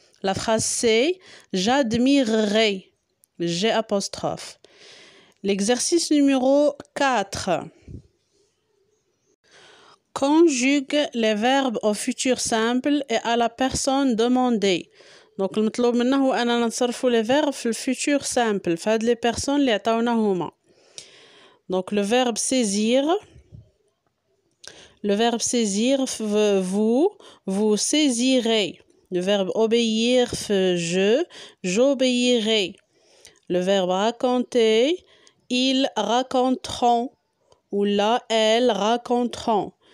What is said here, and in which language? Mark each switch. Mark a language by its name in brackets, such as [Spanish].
[French] La phrase C, j'admirerai. G apostrophe. L'exercice numéro 4. Conjugue les verbes au futur simple et à la personne demandée. Donc [Arabic] المطلوب منا هو أننا نصرفوا [French] les verbes [Arabic] في [French] futur simple [Arabic] فهاد [French] les personnes [Arabic] اللي عطاونا هما. [French] Donc le verbe saisir. Le verbe saisir vous saisirez. Le verbe obéir j'obéirai. Le verbe raconter, ils raconteront ou là elles raconteront.